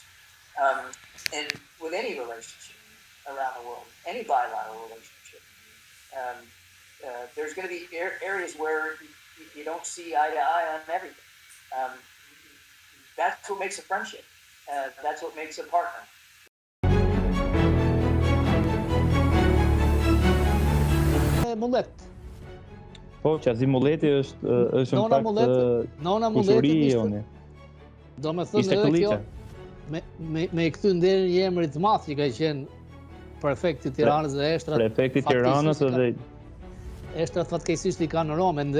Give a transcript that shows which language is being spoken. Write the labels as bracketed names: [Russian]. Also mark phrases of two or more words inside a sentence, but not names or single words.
[English] And with any relationship around the world, any bilateral relationship, there's going to be areas where you don't see eye to eye on everything. That's what makes a friendship. That's what makes a partner. [Albanian] Mullet. Po, qazi mulleti është në fakt kushuri i joni. Do me thënë edhe kjo, me i këty nderë një emrit të madh që ka qenë prefekti Tiranës dhe eshtrat. Prefekti Tiranës edhe eshtrat fatkeqësisht i kanë në Romë ende.